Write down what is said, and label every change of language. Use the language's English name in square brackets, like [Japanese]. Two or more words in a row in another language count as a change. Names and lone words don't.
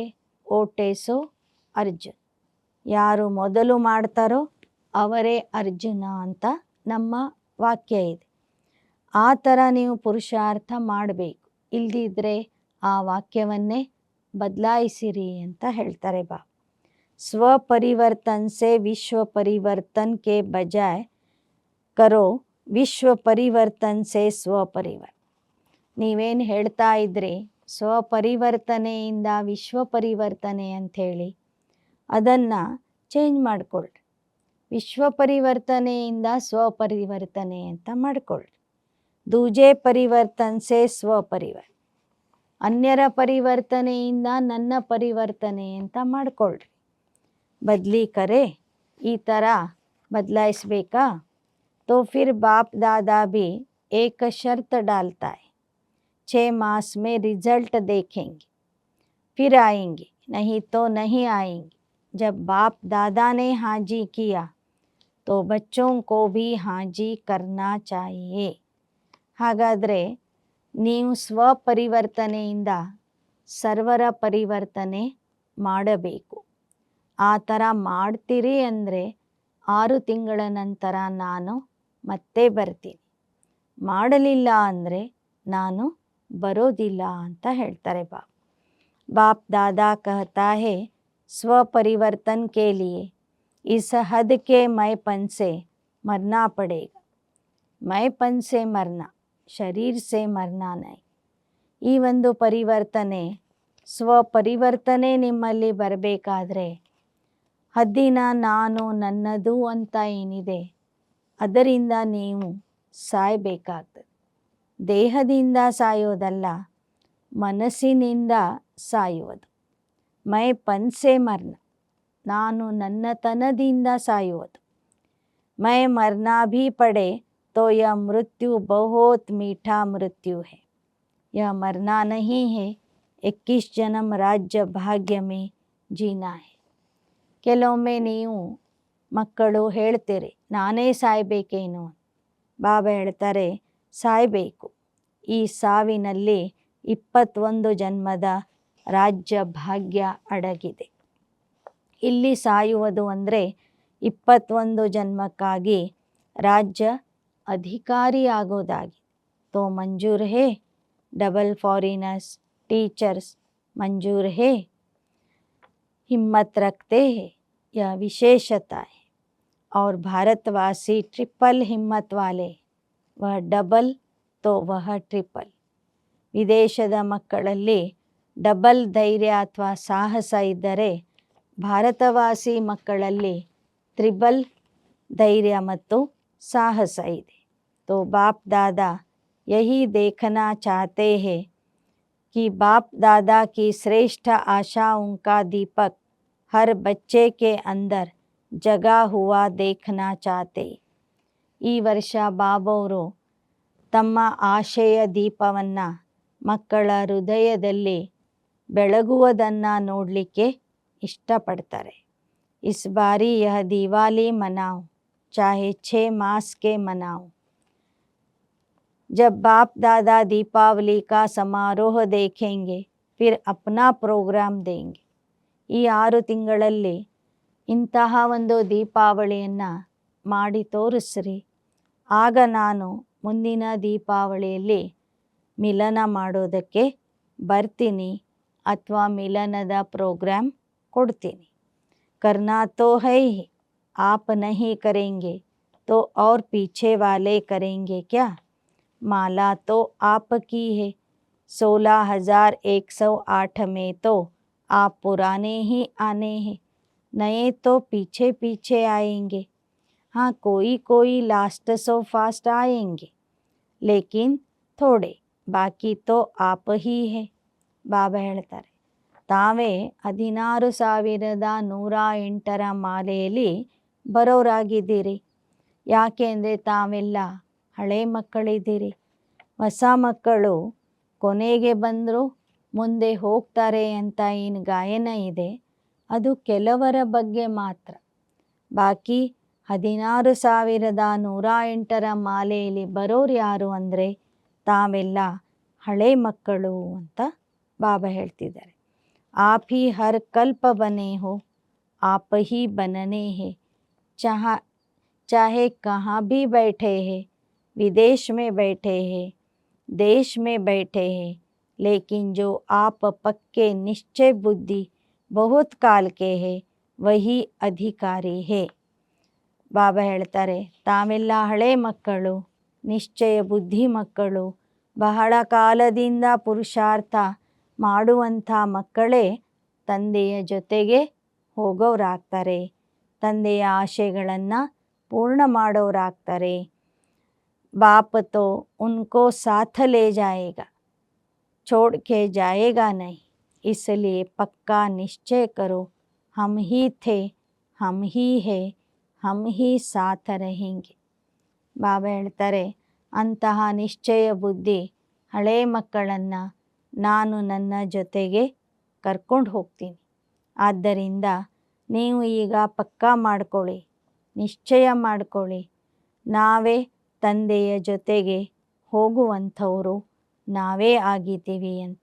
[Hindi] ओटे सो अर्जुन. [Kannada] ಯಾರು ಮೊದಲು ಮಾಡ್ತಾರೋ ಅವರೇ ಅರ್ಜುನ ಅಂತ ನಮ್ಮ ವಾಕ್ಯ ಇದೆ. ಆ ಥರ ನೀವು ಪುರುಷಾರ್ಥ ಮಾಡಬೇಕು. ಇಲ್ದಿದ್ರೆ ಆ ವಾಕ್ಯವನ್ನೇ ಬದಲಾಯಿಸಿರಿ ಅಂತ ಹೇಳ್ತಾರೆ ಬಾ. [Hindi] स्वपरिवर्तन से विश्व परिवर्तन के बजाय करो विश्व परिवर्तन से स्वपरिवर्तन. [Kannada] ನೀವೇನು ಹೇಳ್ತಾ ಇದ್ರಿ ಸ್ವಪರಿವರ್ತನೆಯಿಂದ ವಿಶ್ವ ಪರಿವರ್ತನೆ ಅಂಥೇಳಿ, ಅದನ್ನು ಚೇಂಜ್ ಮಾಡಿಕೊಳ್ಳ್ರಿ. ವಿಶ್ವ ಪರಿವರ್ತನೆಯಿಂದ ಸ್ವಪರಿವರ್ತನೆ ಅಂತ ಮಾಡಿಕೊಳ್ಳ್ರಿ. [Hindi] दूजे परिवर्तन से स्वपरिवर्तन. [Kannada] ಅನ್ಯರ ಪರಿವರ್ತನೆಯಿಂದ ನನ್ನ ಪರಿವರ್ತನೆ ಅಂತ ಮಾಡಿಕೊಳ್ಳ್ರಿ. [Hindi] बदली करे, [Kannada] ಈ ಥರ ಬದಲಾಯಿಸಬೇಕಾ? [Hindi] तो फिर बाप दादा भी एक शर्त डालता है, 6 मास में रिजल्ट देखेंगे फिर आएंगे, नहीं तो नहीं आएंगे. जब बाप दादा ने हाजी किया तो बच्चों को भी हाजी करना चाहिए. [Kannada] ಹಾಗಾದರೆ ನೀವು ಸ್ವಪರಿವರ್ತನೆಯಿಂದ ಸರ್ವರ ಪರಿವರ್ತನೆ ಮಾಡಬೇಕು. ಆ ಥರ ಮಾಡ್ತೀರಿ ಅಂದರೆ 6 ತಿಂಗಳ ನಂತರ ನಾನು ಮತ್ತೆ ಬರ್ತೀನಿ, ಮಾಡಲಿಲ್ಲ ಅಂದರೆ ನಾನು ಬರೋದಿಲ್ಲ ಅಂತ ಹೇಳ್ತಾರೆ ಬಾಪ್. [Hindi] बाप दादा कहता है स्वपरिवर्तन के लिए इस हद के मैंपन से मरना पड़ेगा. मैंपन से मरना, शरीर से मरना नहीं. [Kannada] ಈ ಒಂದು ಪರಿವರ್ತನೆ, ಸ್ವಪರಿವರ್ತನೆ ನಿಮ್ಮಲ್ಲಿ ಬರಬೇಕಾದ್ರೆ ಹದ್ದಿನ ನಾನು ನನ್ನದು ಅಂತ ಏನಿದೆ ಅದರಿಂದ ನೀವು ಸಾಯಬೇಕಾಗ್ತದೆ. ದೇಹದಿಂದ ಸಾಯೋದಲ್ಲ, ಮನಸ್ಸಿನಿಂದ ಸಾಯುವುದು. [Hindi] मैं पन से मरण, [Kannada] ನಾನು ನನ್ನತನದಿಂದ ಸಾಯುವುದು. [Hindi] मैं मरना भी पड़े तो यह मृत्यु बहुत मीठा मृत्यु है. यह मरना नहीं है, 21 जन्म राज्य भाग्य में जीना है. [Kannada] ಕೆಲವೊಮ್ಮೆ ನೀವು ಮಕ್ಕಳು ಹೇಳ್ತೀರಿ ನಾನೇ ಸಾಯ್ಬೇಕೇನು. ಬಾಬಾ ಹೇಳ್ತಾರೆ ಸಾಯಬೇಕು. ಈ ಸಾವಿನಲ್ಲಿ 21 ಜನ್ಮದ ರಾಜ್ಯ ಭಾಗ್ಯ ಅಡಗಿದೆ. ಇಲ್ಲಿ ಸಾಯುವುದು ಅಂದರೆ 21 ಜನ್ಮಕ್ಕಾಗಿ ರಾಜ್ಯ ಅಧಿಕಾರಿ ಆಗೋದಾಗಿ. [Hindi] तो मंजूर है. [English] double foreigners teachers [Hindi] मंजूर है, हिम्मत रखते हैं, यह विशेषता है. और भारतवासी ट्रिपल हिम्मत वाले, वह डबल तो वह ट्रिपल. [Kannada] ವಿದೇಶದ ಮಕ್ಕಳಲ್ಲಿ ಡಬಲ್ ಧೈರ್ಯ ಅಥವಾ ಸಾಹಸ ಇದ್ದರೆ ಭಾರತವಾಸಿ ಮಕ್ಕಳಲ್ಲಿ ತ್ರಿಬಲ್ ಧೈರ್ಯ ಮತ್ತು ಸಾಹಸ ಇದೆ. [Hindi] तो बाप दादा यही देखना चाहते हैं कि बाप दादा की श्रेष्ठ आशाओं का दीपक हर बच्चे के अंदर जगा हुआ देखना चाहते. [Kannada] ಈ ವರ್ಷ ಬಾಬವರು ತಮ್ಮ ಆಶಯ ದೀಪವನ್ನು ಮಕ್ಕಳ ಹೃದಯದಲ್ಲಿ ಬೆಳಗುವುದನ್ನು ನೋಡಲಿಕ್ಕೆ ಇಷ್ಟಪಡ್ತಾರೆ. [Hindi] इस बारी यह दिवाली मनाओ, चाहे 6 मास के मनाओ. जब बाप दादा दीपावली का समारोह देखेंगे फिर अपना प्रोग्राम देंगे. [Kannada] ಈ 6 ತಿಂಗಳಲ್ಲಿ ಇಂತಹ ಒಂದು ದೀಪಾವಳಿಯನ್ನು ಮಾಡಿ ತೋರಿಸ್ರಿ. ಆಗ ನಾನು ಮುಂದಿನ ದೀಪಾವಳಿಯಲ್ಲಿ ಮಿಲನ ಮಾಡೋದಕ್ಕೆ ಬರ್ತೀನಿ ಅಥವಾ ಮಿಲನದ ಪ್ರೋಗ್ರಾಮ್ ಕೊಡ್ತೀನಿ. [Hindi] करना तो है ही, आप नहीं करेंगे तो और पीछे वाले करेंगे क्या. माला तो आपकी है. 16,108 में तो आप पुराने ही आने हैं, नए तो पीछे पीछे आएंगे. हाँ, कोई कोई [English] last so fast [Hindi] आएंगे, लेकिन थोड़े बाकी तो आप ही है. [Kannada] ಬಾಬಾ ಹೇಳ್ತಾರೆ ತಾವೇ 16,108 ಮಾಲೆಯಲ್ಲಿ ಬರೋರಾಗಿದ್ದೀರಿ. ಯಾಕೆ ಅಂದರೆ ತಾವೆಲ್ಲ ಹಳೆ ಮಕ್ಕಳಿದ್ದೀರಿ. ಹೊಸ ಮಕ್ಕಳು ಕೊನೆಗೆ ಬಂದರು ಮುಂದೆ ಹೋಗ್ತಾರೆ ಅಂತ ಏನು ಗಾಯನ ಇದೆ ಅದು ಕೆಲವರ ಬಗ್ಗೆ ಮಾತ್ರ. ಬಾಕಿ 16,108 ಮಾಲೆಯಲ್ಲಿ ಬರೋರು ಯಾರು ಅಂದರೆ ತಾವೆಲ್ಲ ಹಳೆ ಮಕ್ಕಳು ಅಂತ ಬಾಬಾ ಹೇಳ್ತಿದ್ದಾರೆ. [Hindi] आप ही हर कल्प बने हो, आप ही बनने हैं. चाहे कहाँ भी बैठे हैं, विदेश में बैठे हैं, देश में बैठे हैं, लेकिन जो आप पक्के निश्चय बुद्धि बहुत काल के हैं वही अधिकारी है. [Kannada] ಬಾಬಾ ಹೇಳ್ತಾರೆ ತಾವೆಲ್ಲ ಹಳೆ ಮಕ್ಕಳು, ನಿಶ್ಚಯ ಬುದ್ಧಿ ಮಕ್ಕಳು, ಬಹಳ ಕಾಲದಿಂದ ಪುರುಷಾರ್ಥ ಮಾಡುವಂಥ ಮಕ್ಕಳೇ ತಂದೆಯ ಜೊತೆಗೆ ಹೋಗೋರಾಗ್ತಾರೆ, ತಂದೆಯ ಆಶೆಗಳನ್ನು ಪೂರ್ಣ ಮಾಡೋರಾಗ್ತಾರೆ. [Hindi] बाप तो उनको साथ ले जाएगा, छोड़ के जाएगा नहीं. इसलिए पक्का निश्चय करो, हम ही थे, हम ही है, हम ही साथ रहेंगे. [Kannada] ಬಾಬಾ ಹೇಳ್ತಾರೆ ಅಂತಹ ನಿಶ್ಚಯ ಬುದ್ಧಿ ಹಳೆ ಮಕ್ಕಳನ್ನು ನಾನು ನನ್ನ ಜೊತೆಗೆ ಕರ್ಕೊಂಡು ಹೋಗ್ತೀನಿ. ಆದ್ದರಿಂದ ನೀವು ಈಗ ಪಕ್ಕಾ ಮಾಡ್ಕೊಳ್ಳಿ, ನಿಶ್ಚಯ ಮಾಡ್ಕೊಳ್ಳಿ, ನಾವೇ ತಂದೆಯ ಜೊತೆಗೆ ಹೋಗುವಂಥವರು ನಾವೇ ಆಗಿದ್ದೀವಿ ಅಂತ.